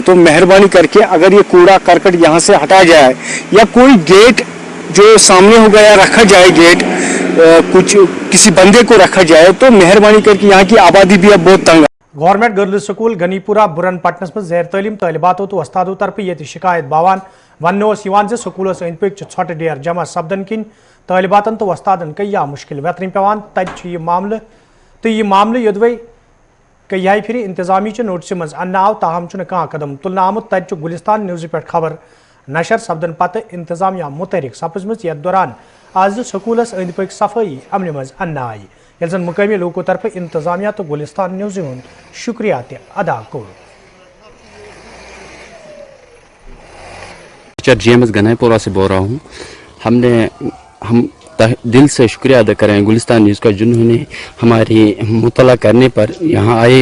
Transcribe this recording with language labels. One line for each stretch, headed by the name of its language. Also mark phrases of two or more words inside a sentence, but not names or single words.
Urdu: تو مہربانی کر کے اگر یہ کوڑا کرکٹ یہاں سے ہٹا جائے یا کوئی گیٹ جو سامنے ہو گیا رکھا جائے، گیٹ کچھ کسی بندے کو رکھا جائے، تو مہربانی کر کے یہاں کی آبادی بھی اب بہت تنگ.
Kashmiri: गवर्नमेंट गर्ल्स स्कूल गनीपुरा बुरन पटनस में जैर तलीम तलबातों तो उस्तादों तरफ ये शिकायत बावान वन स्कूल अंद पक ोट डेर जमा सपदन किन तलबातन तो उस्तादन कया मुश्किल वेतरन पेवान तत यह मामले यदवे कई फिर इंतजामी नोटिस मज अन्न आव ताहम कह कदम तुलना आमुत तत गुलिस्तान न्यूज़ पे खबर नशर सपदन पत इंतजामिया मुतहरिक सपजमज यथ दौरान आज स्कूलस अंद पक सफाई अमन मज अन्न आई ये जन मुकामी लोगों तरफ इंतजामिया तो गुलिस्तान न्यूज़ हुंद शुक्रिया अदा कोर।
Urdu: جے ایم ایس گنائی پورہ سے بول رہا ہوں. ہم دل سے شکریہ ادا کریں گلستان نیوز کا، جنہوں نے ہماری مطلع کرنے پر یہاں آئے.